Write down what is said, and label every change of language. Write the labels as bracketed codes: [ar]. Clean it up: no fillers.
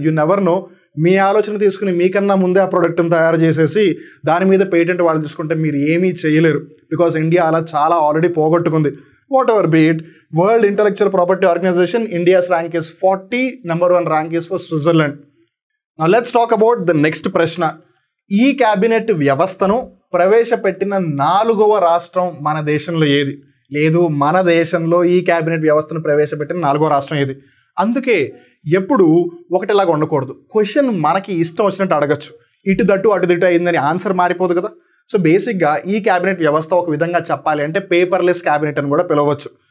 [en] you never know, [te] మీ ఆలోచన తీసుకుని మీకన్నా ముందే ఆ ప్రోడక్ట్ని తయారు చేసేసి దాని మీద పేటెంట్ వాళ్ళు తీసుకుంటే మీరు ఏమీ చేయలేరు. [en] because India [te] అలా చాలా ఆల్రెడీ పోగొట్టుకుంది. [en] Whatever be it, world intellectual property organisation, India's rank is 40, number 1 rank is for Switzerland. Now let's talk about the next ప్రశ్న. [te] ఈ క్యాబినెట్ వ్యవస్థను ప్రవేశపెట్టిన 4వ రాష్ట్రం మన దేశంలో ఏది? లేదు, మన దేశంలో ఈ క్యాబినెట్ వ్యవస్థను ప్రవేశపెట్టిన 4వ రాష్ట్రం ఏది? అందుకే ఎప్పుడు ఒకటిలాగా ఉండకూడదు. క్వశ్చన్ మనకి ఇష్టం వచ్చినట్టు అడగచ్చు. ఇటు దట్టు అటు దిట్టు అయిందని ఆన్సర్ మారిపోదు కదా. సో బేసిక్గా ఈ క్యాబినెట్ వ్యవస్థ ఒక విధంగా చెప్పాలి అంటే పేపర్లెస్ క్యాబినెట్ అని కూడా పిలవచ్చు.